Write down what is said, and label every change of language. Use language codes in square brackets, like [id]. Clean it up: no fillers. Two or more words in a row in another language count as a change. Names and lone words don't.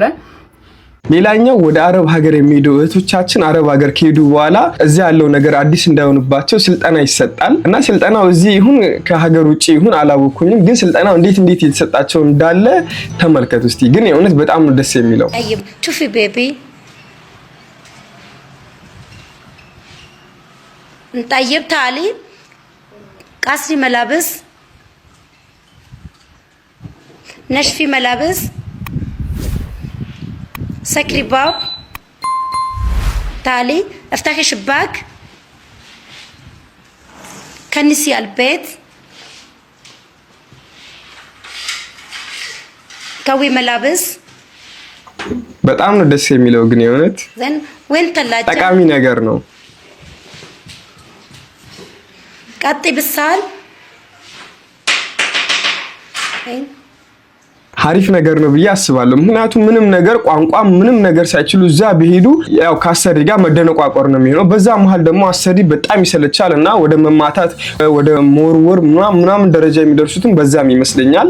[am] ሌላኛው ወደ አረብ ሀገር የሚሄዱ እህቶቻችን አረብ ሀገር ከሄዱ በኋላ እዚህ ያለው ነገር አዲስ እንዳይሆንባቸው ስልጠና ይሰጣል እና ስልጠናው እዚህ ይሁን ከሀገር ውጪ ይሁን አላወኩኝም፣ ግን ስልጠናው እንዴት የተሰጣቸው እንዳለ ተመልከቱ እስቲ። ግን የእውነት በጣም ነው ደስ የሚለው። [ar] شوفي بيبي طيب تعالي قصري ملابس نشفي ملابس سكري باب تعالي افتحي شباك كنسي البيت كوي ملابس [am] በጣም ነው ደስ የሚለው። ግን የእውነት [ar] زين وين ثلاجة [am] ጠቃሚ ነገር ነው። [ar] قطي بالسال [am] አሪፍ ነገር ነው ብዬ አስባለሁ። ምክንያቱም ምንም ነገር ቋንቋ ምንም ነገር ሳይችሉ እዛ ቢሄዱ ያው ከአሰሪ ጋር መደነቋቆር ነው የሚሆነው። በዛ መሃል ደግሞ አሰሪ በጣም ይሰለቻልና ወደ መማታት ወደ መወርወር ምናምን ደረጃ የሚደርሱትም በዛም ይመስለኛል።